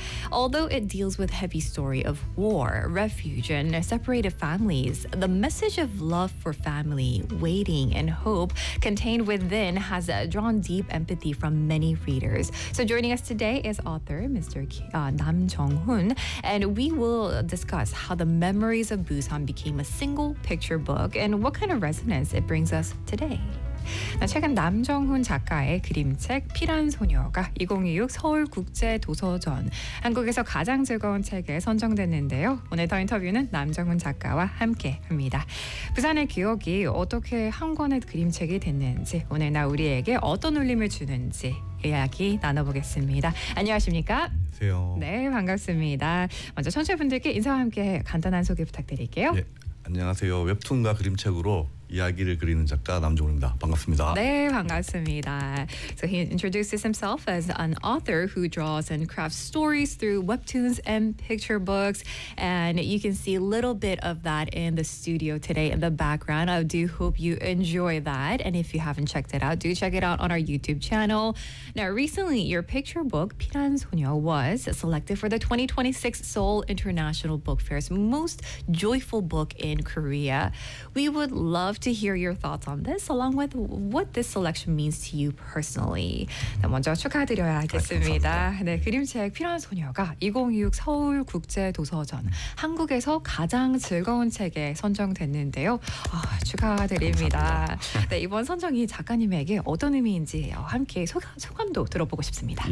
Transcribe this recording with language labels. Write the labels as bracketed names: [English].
[English] Although it deals with heavy story of war, refuge, and separated families, the message of love for family, waiting, and hope contained within has drawn deep empathy from many readers. So joining us today is author Mr. Nam Jung-hoon, and we will discuss how the memories of Busan became a single picture book and what kind of resonance it brings us today. [Korean] 최근 남정훈 작가의 그림책 피란 소녀가 2026 서울국제도서전 한국에서 가장 즐거운 책에 선정됐는데요. 오늘 더 인터뷰는 남정훈 작가와 함께합니다. 부산의 기억이 어떻게 한 권의 그림책이 됐는지 오늘날 우리에게 어떤 울림을 주는지 이야기 나눠보겠습니다. 안녕하십니까? 안녕하세요. 네, 반갑습니다. 먼저 청취자분들께 인사와 함께 간단한 소개 부탁드릴게요. 네, 안녕하세요. 웹툰과 그림책으로 이야기를 그리는 작가 남종훈입니다. 반갑습니다. 네, 반갑습니다. [English] So he introduces himself as an author who draws and crafts stories through webtoons and picture books. And you can see a little bit of that in the studio today in the background. I do hope you enjoy that. And if you haven't checked it out, do check it out on our YouTube channel. Now, recently, your picture book, 피란 소녀, was selected for the 2026 Seoul International Book Fair's Most Joyful Book in Korea. We would love to hear your thoughts on this, along with what this selection means to you personally. [Korean] 먼저 축하드려야겠습니다. 네, 그림책 피란 소녀가 2026 서울 국제 도서전 한국에서 가장 즐거운 책에 선정됐는데요. 축하드립니다. 네, 이번 선정이 작가님에게 어떤 의미인지요. 함께 소감도 들어보고 싶습니다.